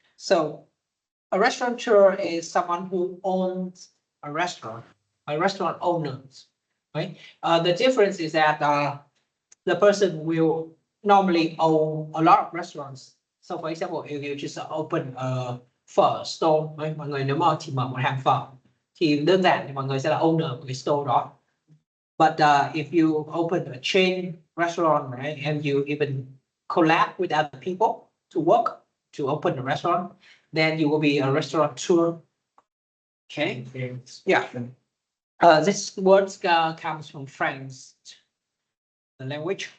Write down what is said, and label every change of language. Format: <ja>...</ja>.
<en>So a restaurateur is someone who owns a restaurant owners, right? The difference is that the person will normally own a lot of restaurants. So for example, if you just open a phở store, right?</en> <vi>Mọi người nếu mà chỉ mở một hàng phở thì đơn giản thì mọi người sẽ là owner của cái store đó.</vi> <en>But if you open a chain restaurant, right, and you even collab with other people to work to open a restaurant, then you will be a restaurateur. Okay. Yeah. This word comes from French, the language.</en>